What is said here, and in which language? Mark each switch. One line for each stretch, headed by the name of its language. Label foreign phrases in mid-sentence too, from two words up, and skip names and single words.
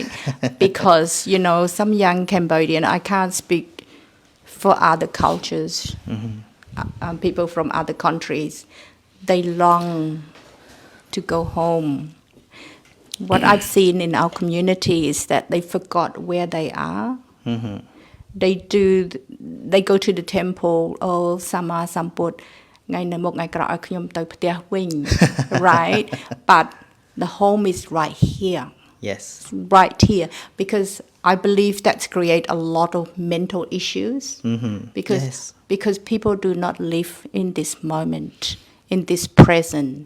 English: Because, you know, some young Cambodian, I can't speak for other cultures, people from other countries, they long to go home. What I've seen in our community is that they forgot where they are. They go to the temple, oh, Sama Samput,
Khmer: ថ្ងៃនៅមុខថ្ងៃក្រោយឲ្យខ្ញុំទៅផ្ទះវិញ right?
English: But the home is right here. Yes. Right here, because I believe that's create a lot of mental issues. Because people do not live in this moment, in this present.